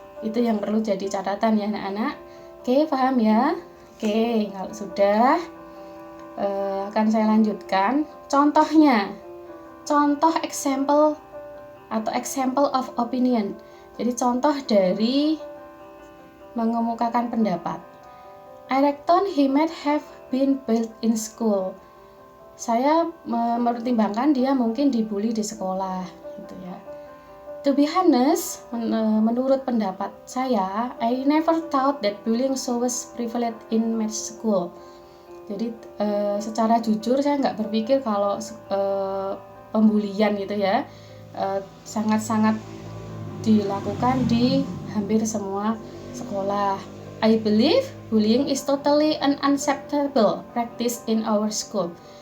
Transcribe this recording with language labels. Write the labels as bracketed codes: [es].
[id] Itu yang perlu jadi catatan ya anak-anak. Oke, paham ya? Oke, kalau sudah akan saya lanjutkan contohnya. Contoh example atau [en] example of opinion. [id] Jadi contoh dari mengemukakan pendapat. [en] I reckon he might have been bullied in school. [id] Saya mempertimbangkan dia mungkin dibully di sekolah, gitu ya. [en] To be honest, [id] menurut pendapat saya, [en] I never thought that bullying so was prevalent in my school. [id] Jadi secara jujur saya nggak berpikir kalau pembulian gitu ya sangat-sangat dilakukan di hampir semua sekolah. [en] I believe bullying is totally an unacceptable practice in our school.